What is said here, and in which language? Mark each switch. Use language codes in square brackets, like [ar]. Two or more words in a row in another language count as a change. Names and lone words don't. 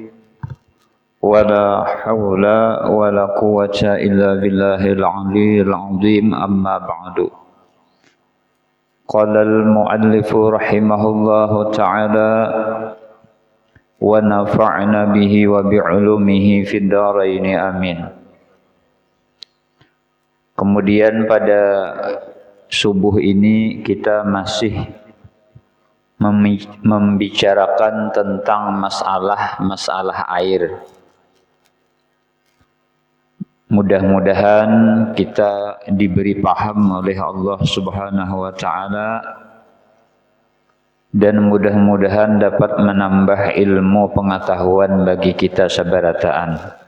[ar] ولا حول ولا قوة إلا بالله العلي العظيم. أما بعد. قال المؤلف رحمه الله تعالى ونفعنا به وبعلومه في الدارين آمين. [id] Kemudian pada subuh ini kita masih membicarakan tentang masalah air. Mudah-mudahan kita diberi paham oleh Allah [ar] سبحانه وتعالى [id] dan mudah-mudahan dapat menambah ilmu pengetahuan bagi kita sabarataan.